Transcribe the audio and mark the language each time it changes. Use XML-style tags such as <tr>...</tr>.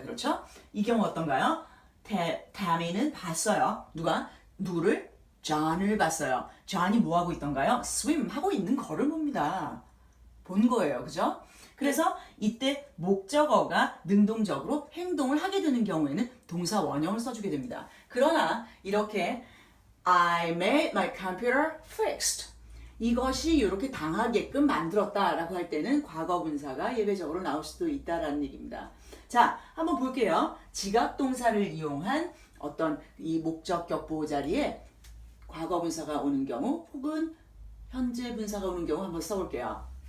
<ko>그렇죠? 이 경우 어떤가요? 타미는 봤어요. 누구를? John을 봤어요. John이 뭐 하고 있던가요? swim 하고 있는 거를 봅니다. 본 거예요. 그죠? 그래서 이때 목적어가 능동적으로 행동을 하게 되는 경우에는 동사 원형을 써주게 됩니다. 그러나 이렇게</ko> <en>I made my computer fixed.</en> <ko>이것이 이렇게 당하게끔 만들었다라고 할 때는 과거 분사가 예외적으로 나올 수도 있다라는 얘기입니다. 자, 한번 볼게요. 지각동사를 이용한 어떤 이 목적격 보호 자리에 과거 분사가 오는 경우 혹은 현재 분사가 오는 경우 한번 써볼게요.</ko>